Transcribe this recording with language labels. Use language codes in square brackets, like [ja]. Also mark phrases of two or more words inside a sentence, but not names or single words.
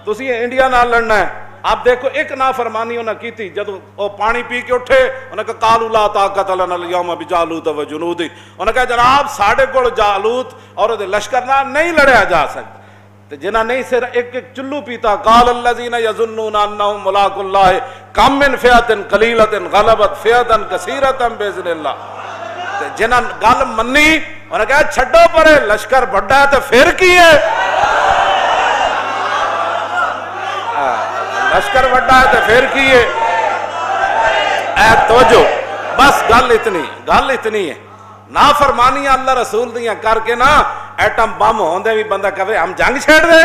[pa] تسی انڈیا نال لڑنا ہے. آپ دیکھو ایک نافرمانی انہاں کی تھی, جب وہ پانی پی کے اٹھے انہاں کہا [ar] قالوا لا طاقت لنا اليوم بجالوت وجنودہ, [pa] انہاں کہا جناب ساڑھے کو جالوت اور لشکر نال نہیں لڑیا جا سکتا. تو جنہاں نہیں صرف ایک ایک چلو پیتا, [ar] قال الذین یظنون انہم ملاق اللہ کم من فئۃ قلیلۃ غلبت فئۃ کثیرۃ باذن اللہ. [pa] جنہاں گل منی انہاں کہا چھڈو پرے لشکر بڑا ہے تو پھر کی ہے, لشکر بڑا ہے تو پھر کی ہے. اے توجہ, بس گل اتنی ہے. نافرمانیاں اللہ رسول دیاں کر کے نا ایٹم بم ہوندے بھی بندہ کہے ہم جنگ چھیڑ دے.